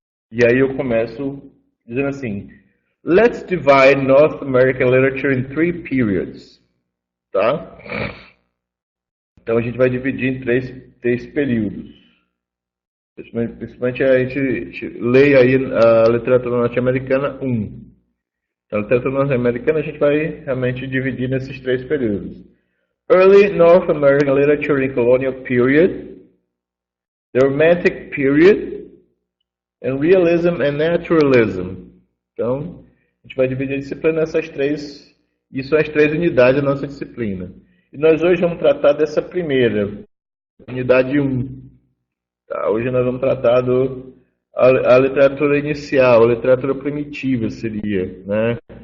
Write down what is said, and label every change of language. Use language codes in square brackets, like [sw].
[pt] E aí eu começo dizendo assim, [en] let's divide North American literature in 3 periods. [pt] Tá? Então a gente vai dividir em três períodos. Principalmente a gente lê aí a literatura norte-americana 1. Então, a literatura norte-americana a gente vai realmente dividir nesses 3 períodos. [en] Early North American Literature in Colonial Period, the Romantic Period, and Realism and Naturalism. [pt] Então, a gente vai dividir a disciplina nessas 3, e são as 3 unidades da nossa disciplina. E nós hoje vamos tratar dessa primeira, unidade 1. Tá? Hoje nós vamos tratar a literatura inicial, a literatura primitiva seria, né?